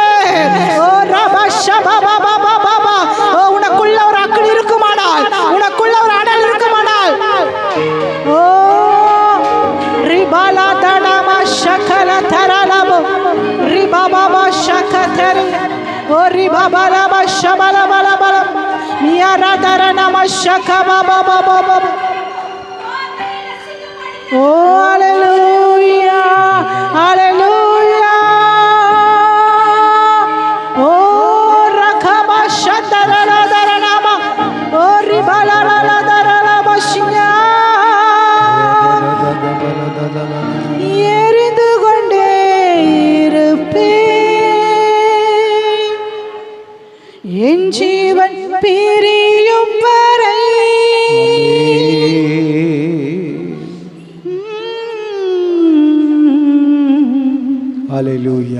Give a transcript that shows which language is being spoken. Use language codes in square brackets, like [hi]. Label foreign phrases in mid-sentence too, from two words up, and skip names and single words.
[ta] ஓ ரபா ஷபா பாபா பாபா ஓ உனக்குள்ள ஒரு அக்கினி இருக்குமானால் உனக்குள்ள ஒரு அனல் இருக்குமானால் ஓ ரிபாலா தடமா ஷகல தரலபோ ரிபாபா ஷகதரி ஓ ரிபாபா ஷபல பல பல மியாரா தரனமா ஷகபா பாபா பாபா. [en] Oh, hallelujah, hallelujah. Oh, rakaba shadarala daranama. Oh, ribalala darala shiya. [ta] எரிந்து கொண்டே இருப்பேன் என் ஜீவன் பிரியும் வரை. [en] ஹalleluya